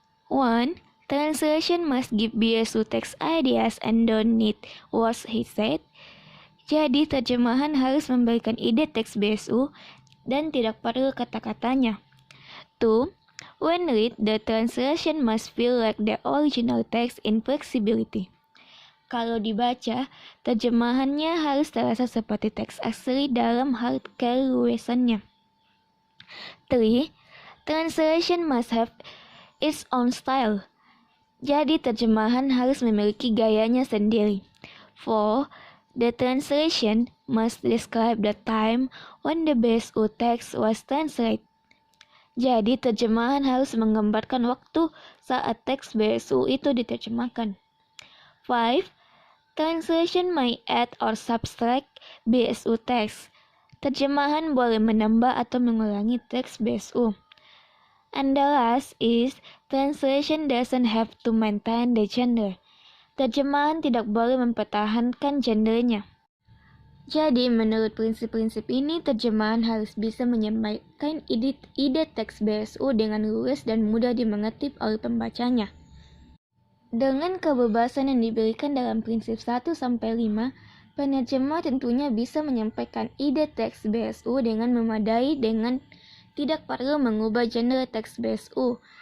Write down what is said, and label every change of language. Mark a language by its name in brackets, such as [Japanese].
[English] 1. Translation must give BSU text ideas and don't need words he said. [Indonesian] Jadi, terjemahan harus memberikan ide teks BSU dan tidak perlu kata-katanya. 2. [English] When read, the translation must feel like the original text in flexibility. [Indonesian] Kalau dibaca, terjemahannya harus terasa seperti teks asli dalam hal keluasannya. 3. [English] Translation must have its own style. [Indonesian] Jadi, terjemahan harus memiliki gayanya sendiri. 4. [English] The translation must describe the time when the BSU text was translated. [Indonesian] Jadi, terjemahan harus menggambarkan waktu saat teks BSU itu diterjemahkan. [English] 5. Translation may add or subtract BSU text. [Indonesian] Terjemahan boleh menambah atau mengulangi teks BSU. [English] And the last is, translation doesn't have to maintain the genre. [Indonesian] Terjemahan tidak boleh mempertahankan genrenya. Jadi, menurut prinsip-prinsip ini, terjemahan harus bisa menyampaikan ide teks BSU dengan luas dan mudah dimengerti oleh pembacanya. Dengan kebebasan yang diberikan dalam prinsip 1-5, penerjemah tentunya bisa menyampaikan ide teks BSU dengan memadai dengan tidak perlu mengubah genre teks BSU.